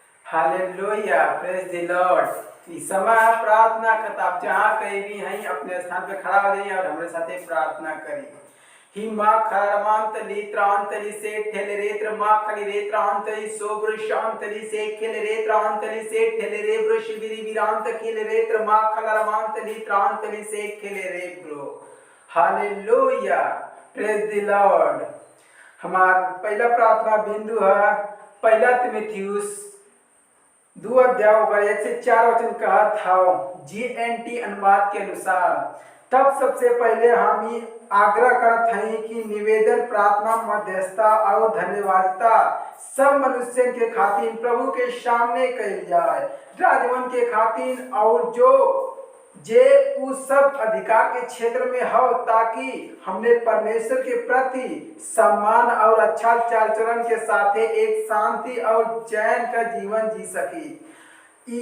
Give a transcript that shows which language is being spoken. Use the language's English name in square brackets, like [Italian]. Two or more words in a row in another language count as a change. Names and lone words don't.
[English] Hallelujah, praise the Lord. [Hindi] इस समय प्रार्थना करता आप जहाँ कहीं भी हैं अपने स्थान पे खड़ा हो जाइए और हमारे साथ प्रार्थना करिए। ही माँ खरमांतली त्रांतली से ठेलरेत्र माँ खलिरेत्रांतली सोब्र शांतली से खिलरेत्रांतली से ठेलरेब्र शिविरी विरांत खिलरेत्र माँ खलरमांतली त्रांतली से खिलरेब्रो। [English] Hallelujah, praise the Lord. [Hindi] हमारा पहला प्रार्थना बिंदु है पहला तिमुथियुस 2 अध्याय 1 से 4 वचन कहा था GNT अनुवाद के अनुसार। तब सबसे पहले हम ही आग्रह करते हैं कि निवेदन प्रार्थना मध्यस्थता और धन्यवादिता सब मनुष्य के खातिर प्रभु के सामने कही जाए राजवन के खातिर और जो जे उस सब अधिकार के क्षेत्र में हो ताकि हमने परमेश्वर के प्रति सम्मान और अच्छा चाल चलन के साथ एक शांति और चैन का जीवन जी सकी।